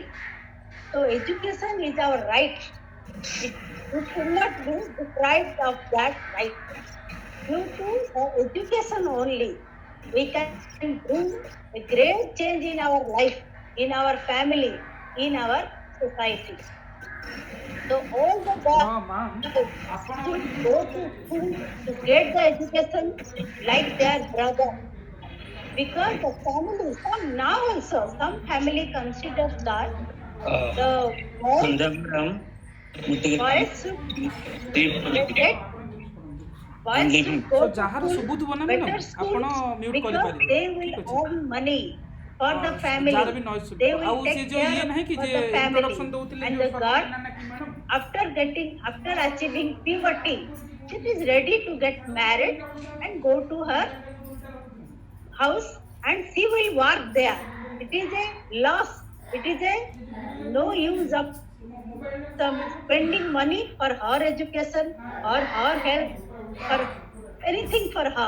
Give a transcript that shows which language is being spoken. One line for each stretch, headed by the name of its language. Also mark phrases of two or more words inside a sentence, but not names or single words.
English: So education is our right. We should not be deprived of that right. Due to education only, we can bring a great change in our life, in our family, in our society. So all the
Odia: ହଁ ମ୍ୟାମ୍
English: should go to school to get the education like their brother. Because the family, some family considers that the boys should get boys should go So, to
Odia: ଯାହାର
English: school,
Odia: ଶୁଭୁଥିବ ନା
English: better
Odia: ମ୍ୟାଡ଼ାମ୍
English: school,
Odia: ଆପଣ ମ୍ୟୁଟ୍
English: because
Odia: କରିପାରିବେ
English: they will
Odia: ଠିକ୍ ଅଛି
English: earn money for the family.
Odia: ଯାହାର ବି ନଏଜ୍
English: They
Odia: ଶୁଭୁଥିବ ଆଉ
English: will
Odia: ସେ
English: take
Odia: ଯୋଉ ଇଏ
English: care
Odia: ନାହିଁ କି
English: for
Odia: ଯେ
English: the family.
Odia: ଇଣ୍ଟ୍ରୋଡକ୍ସନ୍ ଦଉଥିଲେ
English: And
Odia: ଯୋଉ
English: the girl,
Odia: ନା କି ମ୍ୟାଡ଼ାମ୍
English: after achieving puberty, she is ready to get married and go to her house and she will work there. It is a loss. It is a no use of some spending money for her education or her health or anything for her.